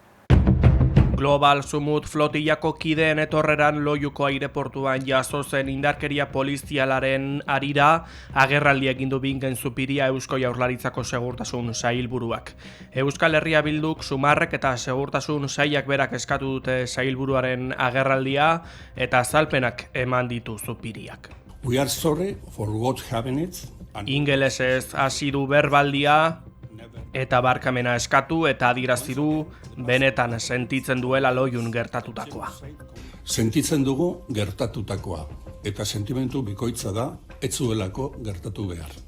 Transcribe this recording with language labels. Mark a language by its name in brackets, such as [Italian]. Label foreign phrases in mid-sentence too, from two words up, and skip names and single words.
[Basque] Global Sumut flotillako kideen etorreran Loiuko aireportuan jazo zen indarkeria polizialaren harira agerraldia egin du Bingen Zupiria Eusko Jaurlaritzako Segurtasun Sailburuak. Euskal Herria Bilduk, Sumarrek eta Segurtasun Sailak berak eskatu dute sailburuaren agerraldia eta azalpenak eman ditu Zupiriak. [English] We are sorry for what happened. [Basque] Ingelesez hasi du berbaldia eta barkamena eskatu eta adierazi du benetan sentitzen duela Loiun gertatutakoa. Sentitzen dugu gertatutakoa, eta sentimentu bikoitza da ez zuelako gertatu behar.